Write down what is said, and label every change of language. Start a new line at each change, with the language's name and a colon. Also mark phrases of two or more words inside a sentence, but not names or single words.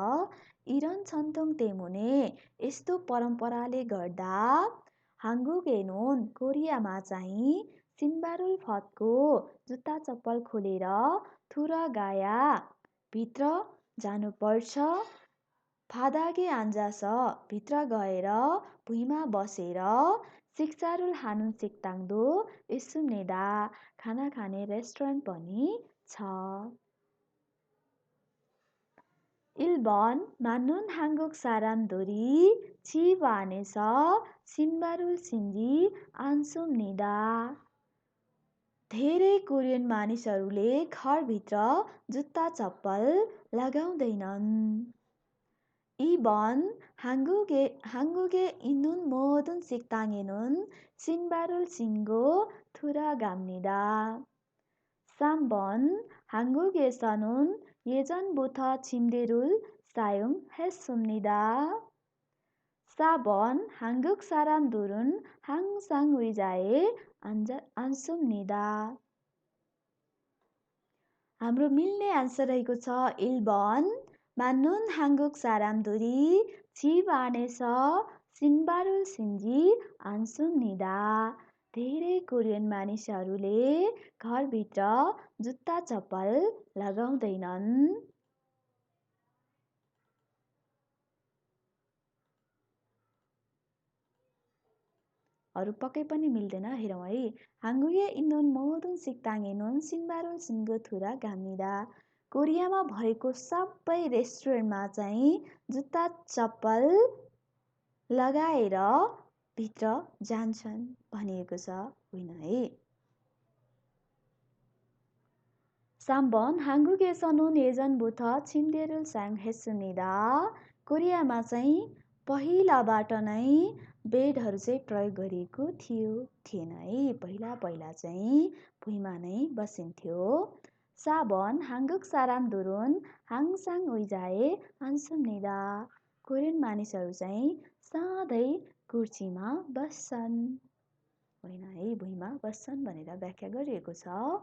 Korean: 이런 전통 때문에
Nepali: यस्तो परम्पराले गर्दा हाङ्गुगेनोन कोरियामा चाहिँ
Korean: 신발을 벗고
Nepali: जुत्ता चप्पल खोलेर थुरगाया भित्र जानुपर्छ।
Korean: 바닥에 앉아서
Nepali: भित्र गएर भुइँमा बसेर
Korean: 식사를 하는 식당도 있습니다
Nepali: खाना खाने रेस्टुरेन्ट पनि छ।
Korean: 일번 만눈 한국 사람들이 집 안에서 신발을 신지 않습니다.
Nepali: धेरै कोरियन मानिसहरूले घरभित्र जुत्ता चप्पल लगाउँदैनन्।
Korean: 이번 한국에 있는 모든 식당에는 신발을 신고 들어갑니다. 3번 한국에서는 예전부터 침대를 사용했습니다. 4번 한국 사람들은 항상 의자에 앉습니다.
Nepali: हाम्रो मिल्ने आन्सर रहेको छ
Korean: 1번 만눈 한국 사람들이 집 안에서 신발을 신지 않습니다.
Nepali: धेरै कोरियन मानिसहरूले घरभित्र जुत्ता चप्पल लगाउँदैनन्। अरू पक्कै पनि मिल्दैन हेरौँ है।
Korean: 한국에 있는 모든 식당에는 신발을 신고 들어갑니다.
Nepali: कोरियामा भएको सबै रेस्टुरेन्टमा चाहिँ जुत्ता चप्पल लगाएर भित्र जान्छन् भनिएको छ होइन है।
Korean: 3번 한국에서는 예전부터 침대를 사용했습니다.
Nepali: कोरियामा चाहिँ पहिलाबाट नै बेडहरू चाहिँ प्रयोग गरिएको थिएन है। पहिला चाहिँ भुइँमा नै बसिन्थ्यो।
Korean: 4번 한국 사람들은 항상 의자에 앉습니다.
Nepali: कोरियन मानिसहरू चाहिँ सधैँ कुर्सीमा बस्छन् होइन है भुइँमा बस्छन् भनेर व्याख्या गरिएको छ।